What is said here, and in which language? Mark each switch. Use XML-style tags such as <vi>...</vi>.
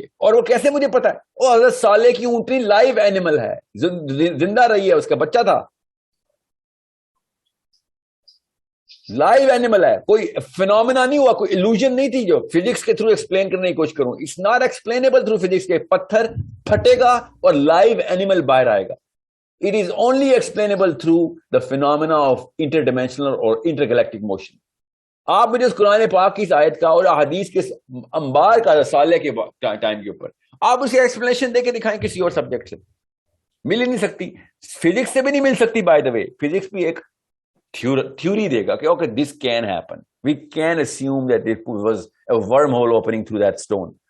<ur>اور وہ کیسے مجھے پتا ہے؟ وہ حضرت صالح کی اونٹنی لائیو اینیمل ہے, زندہ رہی ہے, اس کا بچہ تھا, لائیو اینیمل ہے, کوئی فینومینا نہیں ہوا, کوئی illusion نہیں تھی جو فزکس کے تھرو ایکسپلین کرنے کی کوشش کروں.</ur> <en>It's not explainable through physics.</en> <ur>کے پتھر پھٹے گا اور لائیو اینیمل باہر آئے گا.</ur> <en>It is only explainable through the phenomena of interdimensional or intergalactic motion.</en> <ur>آپ مجھے اس قرآن پاک کی اس آیت کا اور حدیث کے انبار کا رسالے کے ٹائم کے اوپر آپ اسے ایکسپلینیشن دے کے دکھائیں کسی اور سبجیکٹ سے, مل ہی نہیں سکتی. فزکس سے بھی نہیں مل سکتی.</ur> <en>by the way,</en> <ur>فزکس بھی ایک تھیوری دے گا کہ</ur> <en>Okay this can happen, we can assume that it was a wormhole opening through that stone.</en>